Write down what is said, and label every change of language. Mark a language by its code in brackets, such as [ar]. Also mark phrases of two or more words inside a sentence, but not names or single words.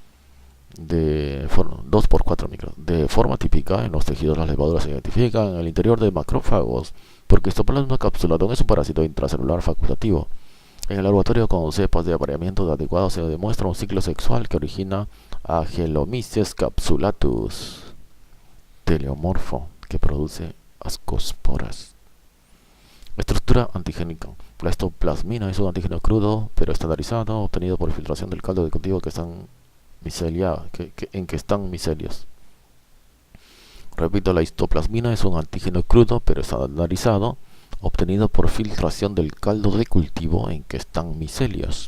[es] 2 por 4 micros. De forma típica, en los tejidos las levaduras se identifican en el interior de macrófagos, porque Histoplasma capsulatum es un parásito intracelular facultativo. En el laboratorio, con cepas de apareamiento adecuados, se demuestra un ciclo sexual que origina a Helomyces capsulatus, teleomorfo, que produce ascosporas. Estructura antigénica. La histoplasmina es un antígeno crudo, pero estandarizado, obtenido por filtración del caldo de cultivo en que están micelios. Repito, la histoplasmina es un antígeno crudo, pero estandarizado, obtenido por filtración del caldo de cultivo en que están micelios.